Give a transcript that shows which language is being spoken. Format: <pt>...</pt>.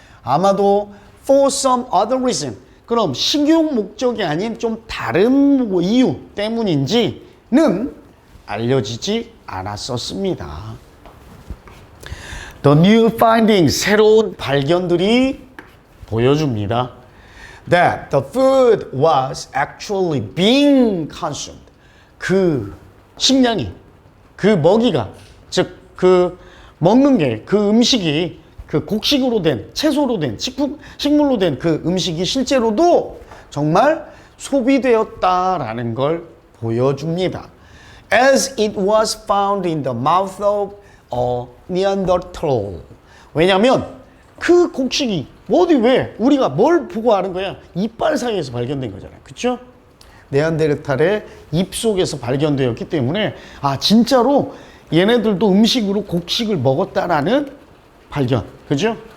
<ko>아마도</ko> <en>for some other reason,</en> <ko>그럼 식용 목적이 아닌 좀 다른 이유 때문인지는 알려지지 않았었습니다.</ko> <en>The new findings,</en> <ko>새로운 발견들이 보여줍니다.</ko> <en>That the food was actually being consumed.</en> <ko>그 식량이, 그 먹이가, 즉 그 먹는 게, 그 음식이 그 곡식으로 된, 채소로 된, 식물로 된 그 음식이 실제로도 정말 소비되었다라는 걸 보여줍니다.</ko> <en>As it was found in the mouth of a Neanderthal.</en> <ko>왜냐하면 그 곡식이 어디 왜 우리가 뭘 보고 아는 거야? 이빨 사이에서 발견된 거잖아요. 그렇죠? 네안데르탈의 입 속에서 발견되었기 때문에 아 진짜로 얘네들도 음식으로 곡식을 먹었다라는 발견. 그죠?</ko>